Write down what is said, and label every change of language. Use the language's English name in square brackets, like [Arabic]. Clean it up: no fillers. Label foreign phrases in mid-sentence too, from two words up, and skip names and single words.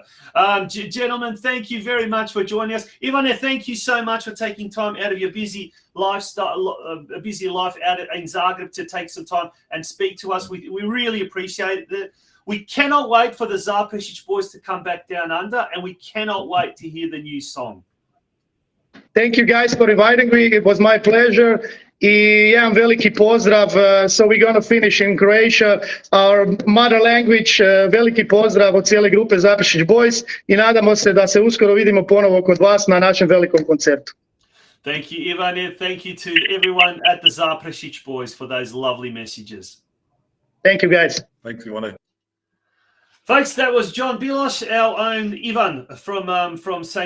[English] Gentlemen, thank you very much for joining us. Ivane, thank you so much for taking time out of your busy lifestyle, a busy life out in Zagreb to take some time and speak to us. We really appreciate it. We cannot wait for the Zapresic Boys to come back down under, and we cannot wait to hear the new song. Thank you guys for inviting me. It was my pleasure. [Croatian] I jedan veliki pozdrav. [English] So we're going to finish in Croatia, our mother language. [Croatian] Veliki pozdrav od cijele grupe Zapresic Boys i nadamo se da se uskoro vidimo ponovo kod vas na našem velikom koncertu. [English] Thank you, Ivane. Thank you to everyone at the Zapresic Boys for those lovely messages. Thank you, guys. Thanks, Ivane. Folks, that was John Bilosh, our own Ivan from St.